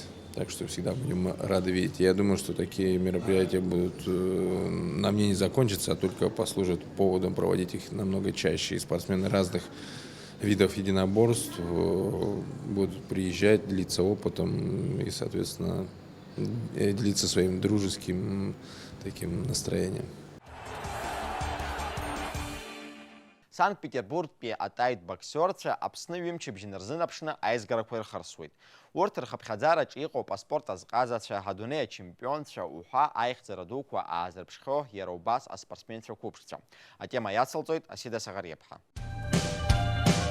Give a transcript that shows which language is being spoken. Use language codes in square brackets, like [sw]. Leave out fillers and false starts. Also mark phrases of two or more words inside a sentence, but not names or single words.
[ru] Так что всегда будем рады видеть. Я думаю, что такие мероприятия будут на мне не закончатся, а только послужат поводом проводить их намного чаще. И спортсмены разных видов единоборств будут приезжать, делиться опытом и, соответственно, делиться своим дружеским таким настроением. [ab] Санкт-Петербургтәи атаит боксиорцәа Аԥсны ҩымчыбжьа рзынаԥшны аизгарақәа ирхарсуеит. Урҭ рхыԥхьаӡараҿ иҟоуп аспорт азҟазацәа, ҳадунеи ачемпионцәа уҳәа аихьӡара дуқәа аазырԥшхьоу иара убас аспортсменцәа қәыԥшцәа. Атема иацылҵоит Асида Саӷариаԥҳа.